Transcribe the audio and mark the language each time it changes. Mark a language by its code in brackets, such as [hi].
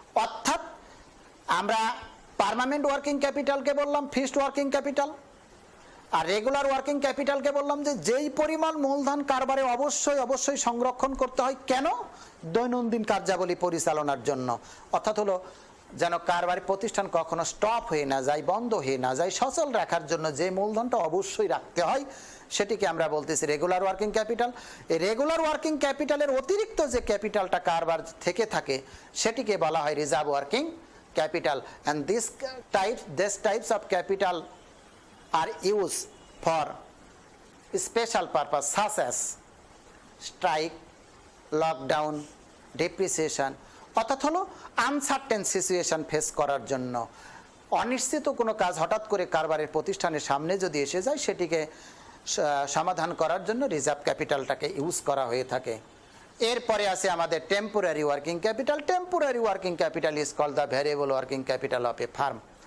[bn] অর্থাৎ আমরা permanent working ক্যাপিটালকে বললাম ফিক্সড ওয়ার্কিং ক্যাপিটাল, আর রেগুলার ওয়ার্কিং ক্যাপিটালকে বললাম যে যেই পরিমাণ মূলধন কারবারে অবশ্যই সংরক্ষণ করতে হয়, কেন? দৈনন্দিন কার্যাবলী পরিচালনার জন্য। অর্থাৎ হলো যেন কারবারি প্রতিষ্ঠান কখনো স্টপ হয়ে না যায়, বন্ধ হয়ে না যায়, সচল রাখার জন্য যে মূলধনটা অবশ্যই রাখতে হয় সেটিকে আমরা বলতেছি রেগুলার ওয়ার্কিং ক্যাপিটাল। এই রেগুলার ওয়ার্কিং ক্যাপিটালের অতিরিক্ত যে ক্যাপিটালটা কারবার থেকে থাকে সেটিকে বলা হয় reserve working capital, [en] and these types of capital are used for special purpose such as strike, lockdown, depreciation। [bn] অর্থাৎ হলো আনসার্টেন সিচুয়েশন ফেস করার জন্য, অনিশ্চিত কোনো কাজ হঠাৎ করে কারবারের প্রতিষ্ঠানের সামনে যদি এসে যায় সেটিকে সমাধান করার জন্য রিজার্ভ ক্যাপিটালটাকে ইউজ করা হয়ে থাকে। এরপরে আছে আমাদের [en] Temporary working capital. Temporary working capital is called the variable working capital of a firm.